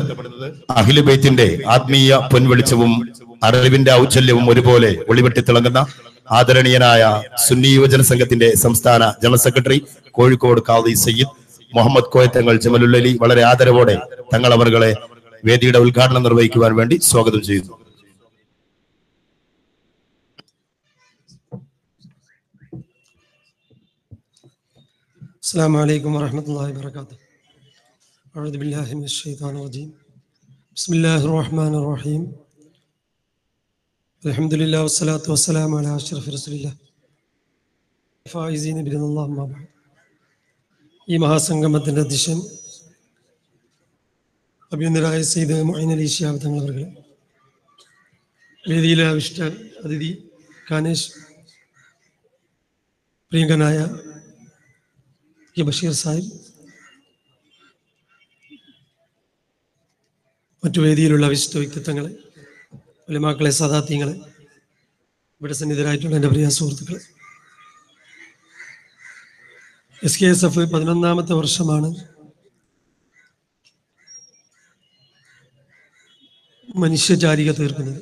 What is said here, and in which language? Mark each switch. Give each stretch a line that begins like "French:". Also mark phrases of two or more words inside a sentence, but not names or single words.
Malayalam: അഹ്ലു ബൈത്തിന്റെ ആത്മീയ പൊൻവെളിച്ചവും അറിവിന്റെ ഔജ്ജല്യവും ഒരുപോലെ ഒളിവെട്ടി തിളങ്ങുന്ന ആദരണീയനായ സുന്നി യുവജന സംഘത്തിന്റെ സംസ്ഥാന ജനറൽ സെക്രട്ടറി കോഴിക്കോട് ഖാദി സയ്യിദ് മുഹമ്മദ് കോയത്തങ്ങൾ ജമലുല്ലി വളരെ ആദരവോടെ തങ്ങൾ അവരുടെ വേദിയുടെ ഉദ്ഘാടനം നിർവഹിക്കുവാൻ വേണ്ടി സ്വാഗതം ചെയ്യുന്നു.
Arabic: السلام عليكم ورحمة الله وبركاته. أعوذ بالله من الشيطان الرجيم. بسم الله الرحمن الرحيم. الحمد لله والصلاة والسلام على أشرف رسول الله. فائزين برضا الله ما بعد.
Malayalam: ഈ മഹാസംഗമത്തിൻ്റെ അധ്യക്ഷൻ അഭിനന്ദനായ സയ്യിദ് മുഈൻ അലി ശിഹാബ് തങ്ങൾ അവരുടെ വേദിയിലെ വിശിഷ്ട അതിഥി കാനേഷ്, പ്രിയങ്കനായ ബഷീർ സാഹിബ്, മറ്റു വേദിയിലുള്ള വിശിഷ്ട വ്യക്തിത്വങ്ങളെ, ഉലമാക്കളെ, സദാത്യങ്ങളെ, ഇവിടെ സന്നിധരായിട്ടുള്ള എൻ്റെ പ്രിയ സുഹൃത്തുക്കളെ, SKSF 11ാമത്തെ വർഷമാണ് മനുഷ്യചാരിക തീർക്കുന്നത്.